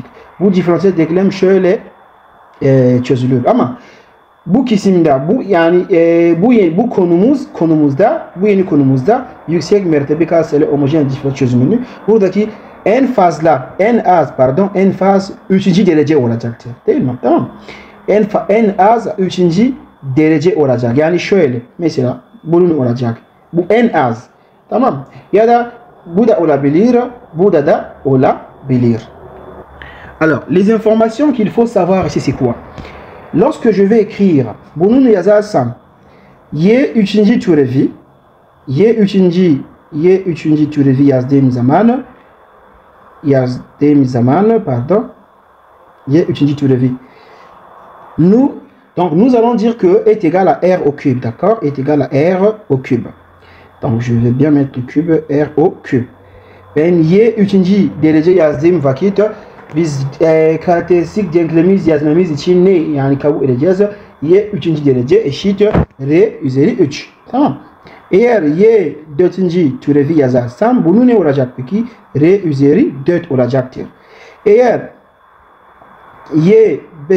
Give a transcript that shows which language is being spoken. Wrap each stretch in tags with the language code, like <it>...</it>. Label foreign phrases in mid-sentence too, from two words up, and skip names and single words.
<tr>Bu diferansiyel denklem şöyle çözülür ama bu kısımda bu yani bu yeni konumuzda yüksek mertebe katsayılı homojen diferansiyel çözümünü buradaki en faz 3. derece olacaktır. Değil mi? Tamam. En az 3. derece olacak. Yani şöyle mesela bunun olacak. Bu en az. Tamam. Ya da bu da olabilir, bu da olabilir.</tr> <fr>Alors, les informations qu'il faut savoir ici, c'est quoi? Lorsque je vais écrire</fr> <tr>bunun yazarsam</tr> <fr>y 3.</fr> <tr>türevi y 3. türevi yazdığım zaman pardon y 3.</tr> <fr>türevi donc nous allons dire que est égal à r au cube, d'accord, est égal à r au cube. Donc je vais bien mettre le cube r au cube.</fr> <tr>Ben y 3. derece yazdığım vakit biz karakteristik denklemimiz yazmamız için ne yani kabul edeceğiz? Y 3. derece eşit R üzeri 3. Tamam. Eğer Y 4. türevi yazarsam bunu ne olacak peki? R üzeri 4 olacaktır. Eğer Y 5.</tr>